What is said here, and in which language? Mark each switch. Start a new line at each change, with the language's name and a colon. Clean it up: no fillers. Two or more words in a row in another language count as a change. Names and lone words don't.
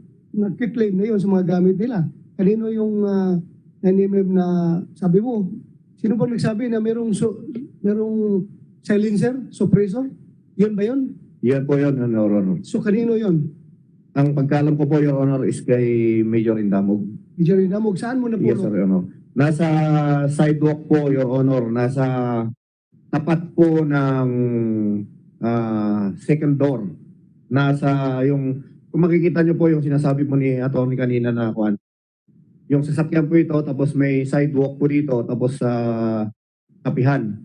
Filipino: Nag-claim na yun sa mga gamit nila. Kanino yung 9mm na sabi mo? Sino ba nagsabi na merong silencer, suppressor? Yun ba yun? Yan po yun,
English: Your Honor.
Filipino: So kanino yun? Ang pagkalam ko po,
English: Your Honor, is
Filipino: kay Major Indamog. Major Damog, saan mo na
English: Yes, sir, Your Honor.
Filipino: Nasa sidewalk po,
English: Your Honor.
Filipino: Nasa tapat po ng
English: second door.
Filipino: Nasa yung, kung makikita nyo po yung sinasabi po ni Atty. Kanina na kuan. Yung sasakyan po ito, tapos may sidewalk po dito, tapos sa tapihan.